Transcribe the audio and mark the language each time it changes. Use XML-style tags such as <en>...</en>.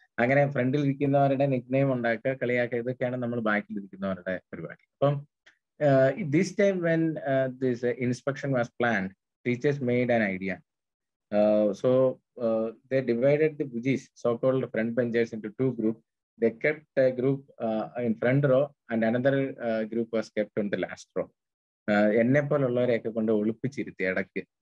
<ml>അങ്ങനെ ഫ്രണ്ടിൽ ഇരിക്കുന്നവരുടെ നിക്നെയിം ഉണ്ടാക്കുക, കളിയാക്കുക, ഇതൊക്കെയാണ് നമ്മൾ ബാക്കിൽ ഇരിക്കുന്നവരുടെ പരിപാടി.</ml> <en>അപ്പം this time when this inspection was planned, teachers made an idea. So they divided the bujis, so-called front benchers, into two groups. They kept a group in front row and another group was kept on the last row.</en> <ml>എന്നെ പോലുള്ളവരെയൊക്കെ കൊണ്ട് ഒളിപ്പിച്ചിരുത്തി ഇടയ്ക്ക്.</ml>